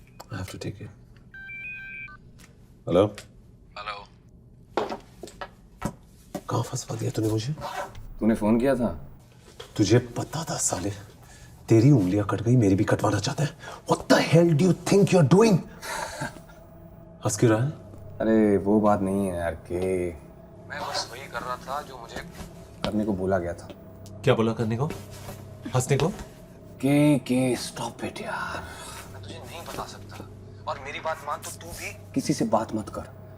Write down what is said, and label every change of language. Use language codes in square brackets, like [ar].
[en] I have to take it. Hello? Hello. [hi] कहाँ फंसवा दिया तूने मुझे? तूने फोन किया था? तुझे पता था साले, तेरी उंगलियां कट गई, मेरी भी कटवाना चाहता है। [en] What the hell do you think you're doing? [hi] हंस क्यों रहा है? अरे वो बात नहीं है यार के मैं बस वही कर रहा था जो मुझे करने को बोला गया था। क्या बोला करने को? हंसने को? के [en] stop it [hi] यार। मैं तुझे नहीं बता सकता और मेरी बात मान तो तू भी किसी से बात मत कर।